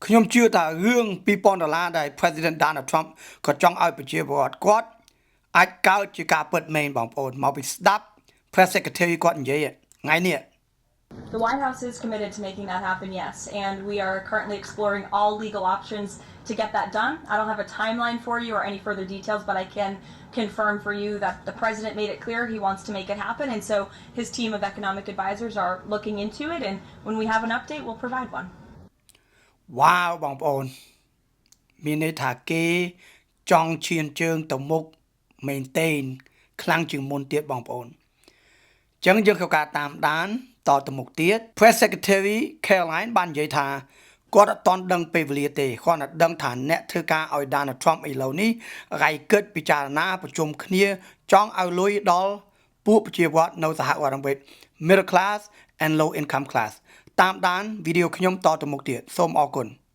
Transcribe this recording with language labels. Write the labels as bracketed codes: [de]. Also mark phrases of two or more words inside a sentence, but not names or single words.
[km] ខ្ញុំជឿថារឿង$2000ដែល President Donald Trump ក៏ចង់ឲ្យប្រជាពលរដ្ឋគាត់អាចកើតជាការពិតមែនបងប្អូនមកពីស្ដាប់ [en] Press Secretary [km] គាត់និយាយថ្ងៃនេះ [en] The White House is committed to making that happen, yes, and we are currently exploring all legal options to get that done. I don't have a timeline for you or any further details, but I can confirm for you that the president made it clear he wants to make it happen, and so his team of economic advisors are looking into it, and when we have an update, we'll provide one. [km] Wow បងប្អូនមានន័យថាគេចង់ឈានជើងទៅមុខមែនទែនខ្លាំងជាងមុនទៀតបងប្អូនអញ្ចឹ ងយើងក៏ការតាមដានតទៅមុខទៀត [en] Press Secretary [km] Caroline បាននិយាយថាគាត់អត់ទាន់ដឹងពេលវេលាទេគាត់តែដឹងថាអ្នកធ្វើការឲ្យ Donald Trump ឥឡូវនេះរៃគិតពិចារណាប្រជុំគ្នាចង់ឲ្យលុយដល់ពួកប្រជាពលរដ្ឋនៅសហរដ្ឋអាមេរិក [en] Middle Class and Low Income Class [km] តាមដានវីដេអូខ្ញុំតទៅមុខទៀតសូមអរគុណ